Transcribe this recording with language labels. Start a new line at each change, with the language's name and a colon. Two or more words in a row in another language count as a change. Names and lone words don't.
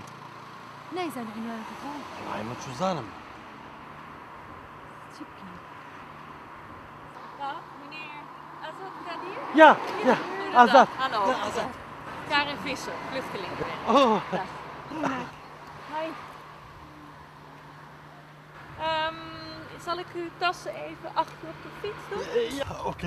Central Kurdish: نایزانم عنوانەکە خۆم وای من چوزانم چی بکەین؟
Dutch: Meneer Azad Kadir? Ja, ja, Azad. Hallo. Ja, Azad. Karin Visser, vluchtelingenwerk. Oh.
English: Hi.
Dutch: Zal ik uw tassen even achter op de fiets doen? Ja, oké.